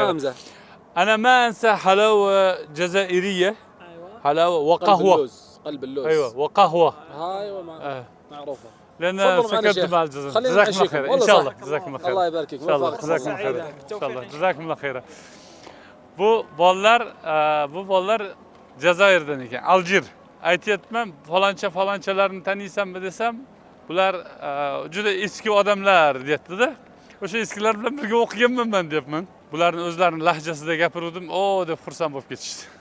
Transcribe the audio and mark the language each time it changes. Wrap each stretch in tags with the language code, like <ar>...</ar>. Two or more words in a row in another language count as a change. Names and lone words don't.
<ar>خير. امزح. أنا ما أنسى حلاوة جزائرية، أيوة. حلاوة قلب وقهوة. اللوز. قلب اللوز. أيوة وقهوة. ايوه معروفة. لأن تفضل معنا سكنت شيخ. مع الجزائر. خلينا جزاكم الله نعيشكم. خير إن والله شاء صح. الله. جزاكم الله خير. الله يبارك فيك. إن شاء الله موفقك جزاكم الله. الله خير. إن شاء الله جزاكم الله خير.</ar> <uz>Bu bolalar Jazoirdan ekan, Aljir. Aytyapman, falonchalarni taniysanmi desam, bular juda eski odamlar deyapti-da. O'sha eskilar bilan birga o'qiganman men deyapman. Bularning o'zlarining lahjasida gapirdim, "O" deb xursand bo'lib ketishdi.</uz>